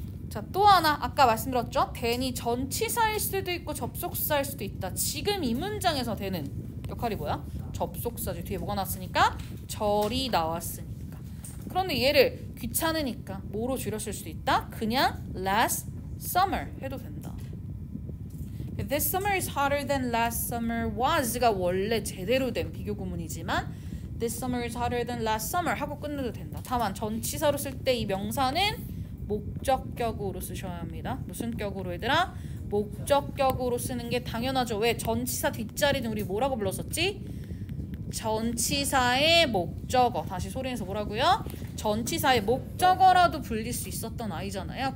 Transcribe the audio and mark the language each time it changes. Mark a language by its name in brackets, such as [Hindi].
[Korean] 자, 또 하나 아까 말씀드렸죠? then이 전치사일 수도 있고 접속사일 수도 있다. 지금 이 문장에서 then은 역할이 뭐야? 접속사지. 뒤에 뭐가 나왔으니까? 절이 나왔으니까. 그런데 얘를 귀찮으니까 뭐로 줄였을 수도 있다? 그냥 [English] last summer [Korean] 해도 된다. [English] This summer is hotter than last summer was가 [Korean] 원래 제대로 된 비교구문이지만 [English] This summer is hotter than last summer [Korean] 하고 끝내도 된다. 다만 전치사로 쓸 때 이 명사는 목적격으로 쓰셔야 합니다. 무슨 격으로 얘들아? 목적격으로 쓰는 게 당연하죠. 왜? 전치사 뒷자리는 우리 뭐라고 불렀었지? 전치사의 목적어. 다시 소리내서 뭐라고요? 전치사의 목적어라도 불릴 수 있었던 아이잖아요.